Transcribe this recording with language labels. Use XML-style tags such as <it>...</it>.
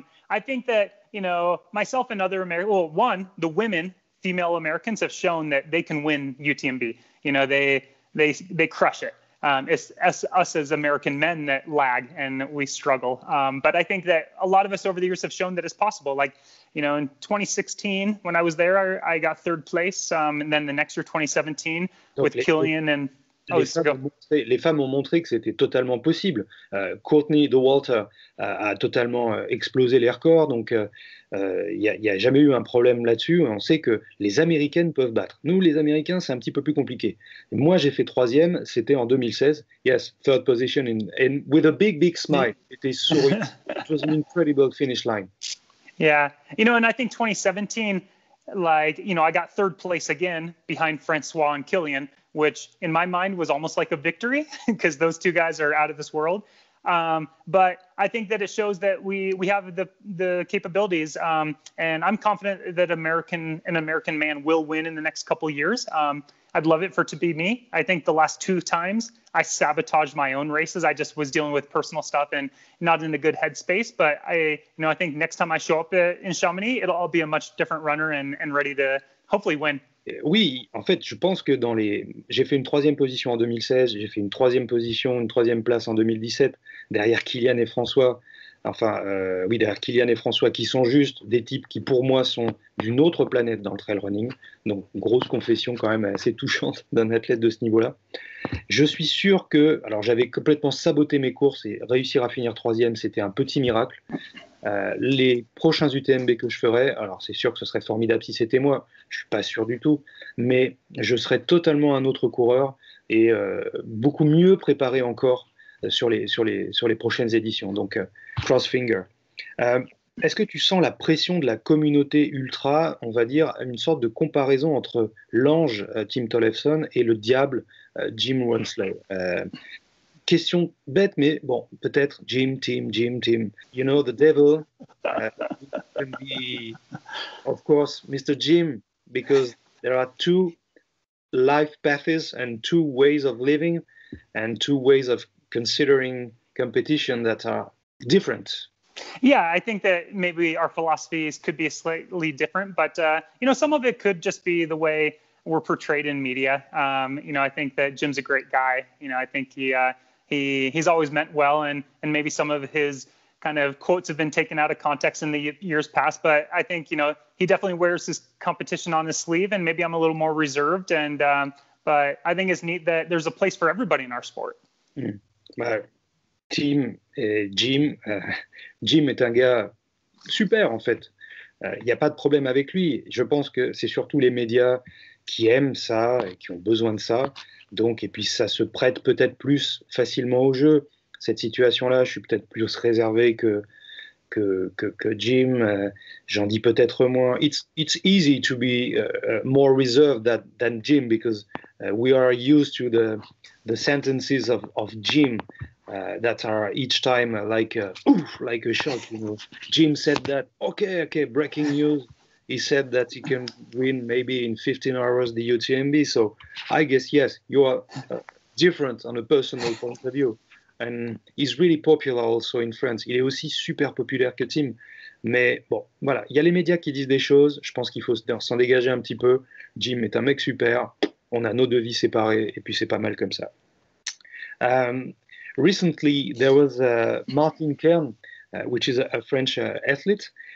<en>I think that, myself and other Americans, the women, female Americans have shown that they can win UTMB. They crush it. It's us as American men that lag and we struggle. But I think that a lot of us over the years have shown that it's possible. Like, in 2016, when I was there, I got third place. And then the next year, 2017, with Killian and...</en> <fr>Les femmes ont montré que c'était totalement possible. Courtney Dauwalter a totalement explosé les records, donc il n'y a jamais eu un problème là-dessus. On sait que les Américaines peuvent battre. Nous, les Américains, c'est un petit peu plus compliqué. Moi, j'ai fait troisième, c'était en 2016.</fr> <en>Yes, third position, and with a big smile.</en> <fr>C'était sourire.</fr> <en>It was an incredible finish line. Yeah, and I think 2017, I got third place again behind Francois and Killian, which in my mind was almost like a victory because those two guys are out of this world. But I think that it shows that we have the capabilities, and I'm confident that an American man will win in the next couple of years. I'd love it for it to be me. I think the last two times I sabotaged my own races. I just was dealing with personal stuff and not in a good headspace. But I think next time I show up in Chamonix, I'll be a much different runner and ready to hopefully win.</en> <fr>Oui, en fait, je pense que j'ai fait une troisième position en 2016, j'ai fait une troisième place en 2017, derrière Kylian et François. Derrière Kylian et François, qui sont juste des types qui, pour moi, sont d'une autre planète dans le trail running. Donc, grosse confession quand même assez touchante d'un athlète de ce niveau-là. Je suis sûr que, alors j'avais complètement saboté mes courses et réussir à finir troisième, c'était un petit miracle. Les prochains UTMB que je ferai, alors c'est sûr que ce serait formidable si c'était moi, je suis pas sûr du tout, mais je serais totalement un autre coureur et beaucoup mieux préparé encore sur les prochaines éditions. Donc</fr> <en>cross finger.</en> <fr>Est-ce que tu sens la pression de la communauté ultra, on va dire, une sorte de comparaison entre l'ange Tim Tollefson et le diable Jim Walmsley? Question bête, mais bon, peut-être Jim, Tim.</fr> <en>You know, the devil can be, of course, Mr. Jim, because there are two life paths and two ways of living and two ways of considering competition that are different. Yeah, I think that maybe our philosophies could be slightly different, but some of it could just be the way we're portrayed in media. I think that Jim's a great guy. I think he's always meant well, and maybe some of his kind of quotes have been taken out of context in the years past. But I think he definitely wears his competition on his sleeve, and maybe I'm a little more reserved. And but I think it's neat that there's a place for everybody in our sport.</en> <fr>Tim et Jim est un gars super en fait. Il n'y a pas de problème avec lui. Je pense que c'est surtout les médias qui aiment ça et qui ont besoin de ça. Donc, et puis ça se prête peut-être plus facilement au jeu. Cette situation-là, je suis peut-être plus réservé que Jim. J'en dis peut-être moins.</fr> <en>It's easy to be more reserved than Jim because we are used to the sentences of Jim that are each time like a shock. Jim said that. Okay, breaking news. He said that he can win maybe in 15 hours the UTMB. So I guess, yes, you are different on a personal point of view. and he's really popular also in France.</en> <fr>Il est aussi super populaire que Tim. Mais bon, voilà, il y a les médias qui disent des choses. Je pense qu'il faut s'en dégager un petit peu. Jim est un mec super. On a nos deux vies séparées et puis c'est pas mal comme ça.</fr> <en>Recently, there was Martin Kern, which is a French athlete.</en>